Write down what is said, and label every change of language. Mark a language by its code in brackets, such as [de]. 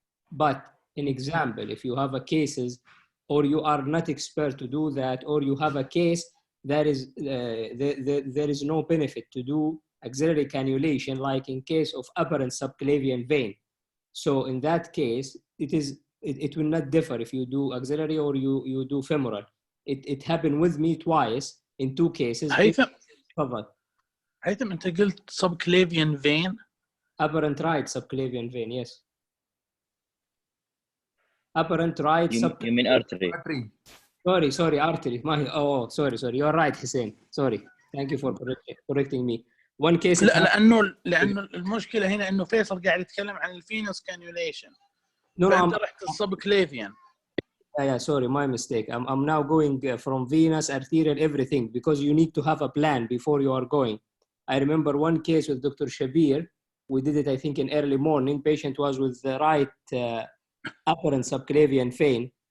[en] But in example, if you have a cases or you are not expert to do that, or you have a case that is there is no benefit to do axillary cannulation, like in case of apparent subclavian vein. So in that case, it will not differ if you do axillary or you do femoral. It happened with me twice in two cases. [ar] هيثم انت قلت subclavian vein. [en] Apparent right subclavian vein, yes. Apparent right subclavian. You mean artery? Sorry, artery. Sorry. You're right, Hussein. Sorry. Thank you for correcting me. One case. [ar] لا لانه المشكله هنا انه فيصل قاعد يتكلم عن الفينوس كانيوليشن. فانت رحت السبكليفيان. [en] Yeah, sorry, my mistake. I'm now going from venous, arterial, everything, because you need to have a plan before you are going. I remember one case with Dr. Shabir. We did it, I think, in early morning. Patient was with the right apparent subclavian vein.